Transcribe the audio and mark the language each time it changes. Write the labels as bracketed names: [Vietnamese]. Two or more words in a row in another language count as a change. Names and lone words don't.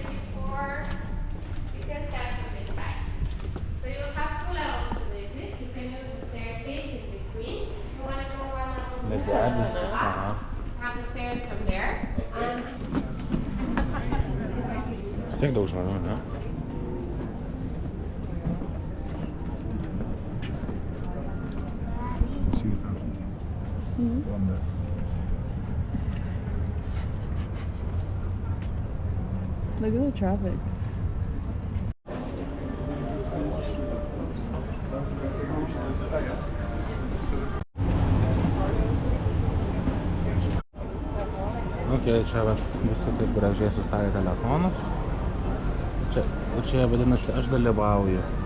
[English] You can start from this side. So you'll have 2 levels to visit. You can use the staircase in between. You want to go one level have the stairs from there. [Lithuanian] Vis tiek daug žmonių, ne? [English] Look at the traffic. [Lithuanian] Okay, čia visi taip gražiai sustavė telefonus. Čia vadinasi, aš dalyvauju.